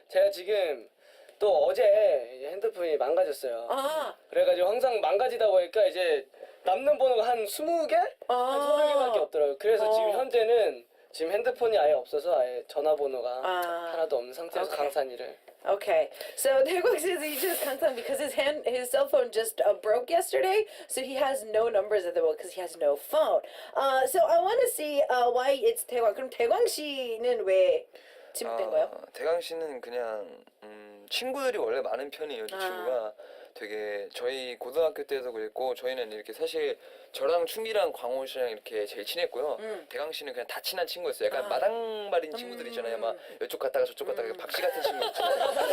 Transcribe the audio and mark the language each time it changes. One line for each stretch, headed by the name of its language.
Korean: 제가 지금 또 어제 이제 핸드폰이 망가졌어요. 그래가지고 항상 망가지다 보니까 이제 남는 번호가 한 20개? 한 30개밖에 없더라고요. 그래서 지금 현재는 지금 핸드폰이 아예 없어서 아예 전화번호가 하나도 없는 상태에서 강산이를.
English: Okay, so Daegwak says he chose Kangtang because his cell phone just broke yesterday, so he has no numbers at the moment because he has no phone. So I want to see why it's Daegwak.
Korean: 그럼 대광 씨는 왜 지목된 거예요? 대강 씨는 그냥 친구들이 원래 많은 편이에요. 저 친구가 되게 저희 고등학교 때도 그랬고 저희는 이렇게 사실 저랑 춤이랑 광호 씨랑 이렇게 제일 친했고요. 대강 씨는 그냥 다 친한 친구였어요. 약간 마당발인 친구들 있잖아요. 막 이쪽 갔다가 저쪽 갔다가 박씨 같은 친구 있잖아요.